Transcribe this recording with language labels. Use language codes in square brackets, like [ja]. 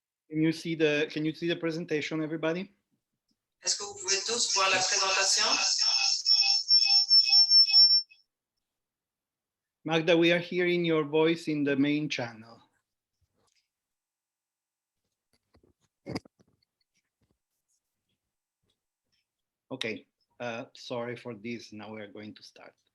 [en] Can you see the presentation, everybody? [fr] Est-ce que vous pouvez tous voir la présentation? [en] Magda, we are hearing your voice in the main channel. Okay, sorry for this. Now we are going to start.